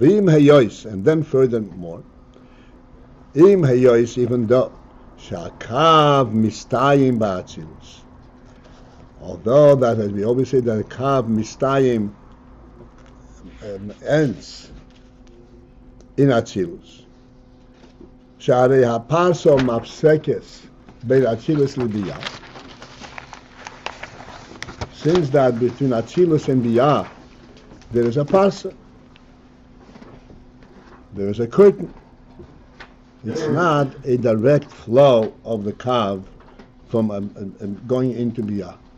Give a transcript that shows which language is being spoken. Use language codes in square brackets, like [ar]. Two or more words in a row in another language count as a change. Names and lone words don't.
[he] ואם היות, [en] and then furthermore, [he] אם היות, [en] even though [he] שהקו מסתיים באצילות. [en] Although that, as we always say, that the [he] קו מסתיים [en] ends in Atzilus. [he] שהרי הפרסא מפסקת בין אצילות לבי"ע. [en] Since that between Atzilus and Biyah there is a parsa, there is a curtain. It's not a direct flow of the Kav from going into Biyah.